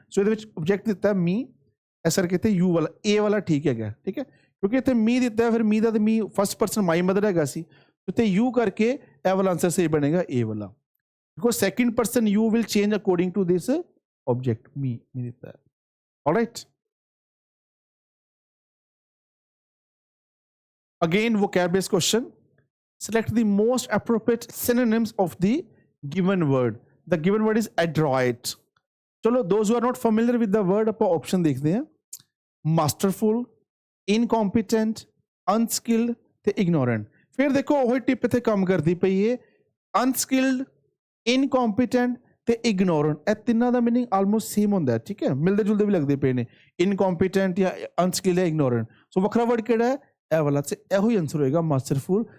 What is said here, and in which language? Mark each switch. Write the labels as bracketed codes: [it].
[pa] ਸੋ ਇਹਦੇ ਵਿੱਚ ਆਬਜੈਕਟ ਦਿੱਤਾ ਮੀ, ਇਸ ਕਰਕੇ ਇੱਥੇ ਯੂ ਵਾਲਾ, ਏ ਵਾਲਾ ਠੀਕ ਹੈਗਾ, ਠੀਕ ਹੈ, ਕਿਉਂਕਿ ਇੱਥੇ ਮੀ ਦਿੱਤਾ, ਫਿਰ ਮੀ ਦਾ ਤੇ ਮੀ ਫਸਟ ਪਰਸਨ ਮਾਈ ਮਦਰ ਹੈਗਾ ਸੀ, ਇੱਥੇ ਯੂ ਕਰਕੇ ਇਹ ਵਾਲਾ ਆਂਸਰ ਸਹੀ ਬਣੇਗਾ, ਏ ਵਾਲਾ, [en] because second person you will change according to this object, [pa] me ਦਿੱਤਾ ਹੈ। [en] all right, again vocab based question, select the most appropriate synonyms of the given word. The given word is adroit. ਚਲੋ those who are not familiar with the word, [pa] ਆਪਾਂ option ਦੇਖਦੇ ਹਾਂ, [en] masterful, incompetent, unskilled ਤੇ ignorant। [pa] ਫਿਰ ਦੇਖੋ ਉਹੀ tip ਇੱਥੇ ਕੰਮ ਕਰਦੀ ਪਈ ਹੈ, unskilled, ਇਨਕੰਪੀਟੈਂਟ ਤੇ ਇਗਨੋਰੈਂਟ, ਇਹ ਤਿੰਨਾਂ ਦਾ ਮੀਨਿੰਗ ਆਲਮੋਸਟ ਸੇਮ ਹੁੰਦਾ ਹੈ, ਠੀਕ ਹੈ, ਮਿਲਦੇ ਜੁਲਦੇ ਵੀ ਲੱਗਦੇ ਪਏ ਨੇ, ਇਨਕੰਪੀਟੈਂਟ ਜਾਂ ਅਨਸਕਿਲਡ ਜਾਂ ਇਗਨੋਰੈਂਟ। ਸੋ ਵੱਖਰਾ ਵਰਡ ਕਿਹੜਾ ਹੈ, ਇਹ ਵਾਲਾ, ਤੇ ਇਹੋ ਹੀ ਆਨਸਰ ਹੋਏਗਾ ਮਾਸਟਰਫੁਲ।